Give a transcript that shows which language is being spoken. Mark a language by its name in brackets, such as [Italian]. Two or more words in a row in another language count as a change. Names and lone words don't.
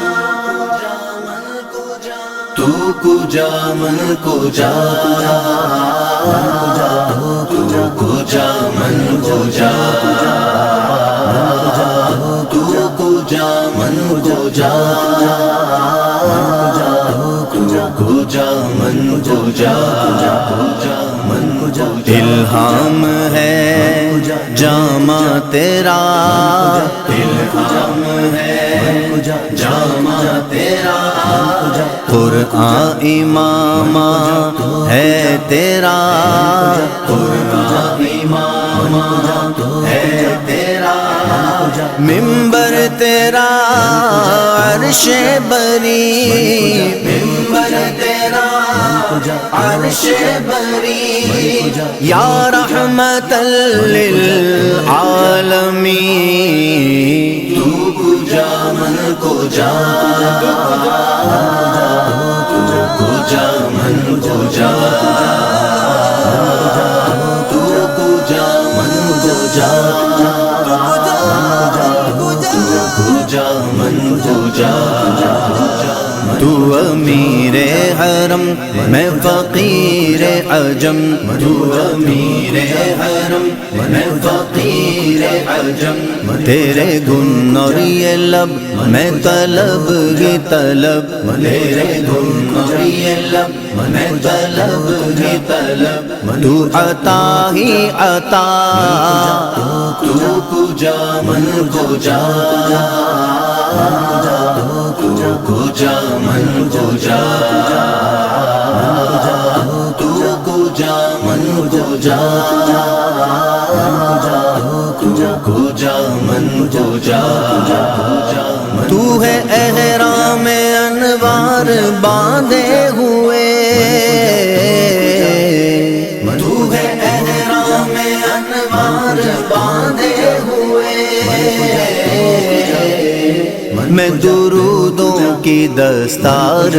[Persian] تو کجا من کجا تو کجا من کجا تو کجا من کجا کجا من کجا من کجا [Urdu] الہام ہے جامع تیرا الہام ہے جامع تیرا قرآن امام ہے تیرا قرآن امام ہے تیرا منبر تیرا عرش بری منبر تیرا عرش بری [Arabic] یا رحمت [Persian] للعالمین تو کجا من کجا کجا من کجا تو کجا من کجا کجا من کجا [Urdu] تو امیر حرم میں فقیر عجم تو امیر حرم میں فقیر عجم تیرے گن اور یہ لب میں طلب ہی طلب تیرے گن اور یہ لب میں طلب ہی طلب تو عطا ہی عطا [Persian] تو کجا من کجا کجا من کجا تو کجا من کجا کجا من کجا [Urdu] تو ہے احرام انوار باندھے ہوئے تو ہے احرام انوار باندھے ہوئے میں درودوں کی دستار